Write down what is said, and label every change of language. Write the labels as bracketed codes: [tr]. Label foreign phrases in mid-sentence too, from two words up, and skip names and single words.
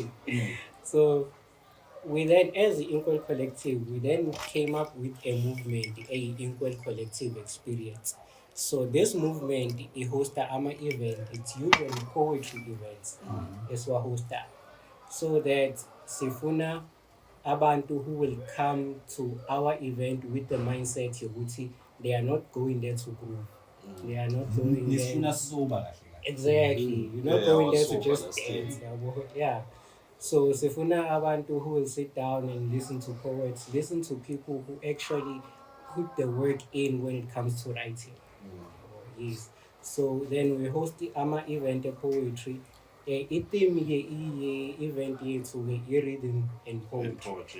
[en] So we then, as the Inkwe Collective, we then came up with a movement, a Inkwe Collective experience. So this movement, it hosts AMA event. It's usually poetry events. It's what hosts that. So that [nd] sifuna abantu [en] who will come to our event with the mindset yokuthi they are not going there to groove. They are not going there. Exactly. You're not going there to just dance. Yeah. So [nd] sifuna abantu [en] who will sit down and listen to poets, listen to people who actually put the work in when it comes to writing. Yes. So then we host the AMA event of poetry. Theme event to reading and poetry.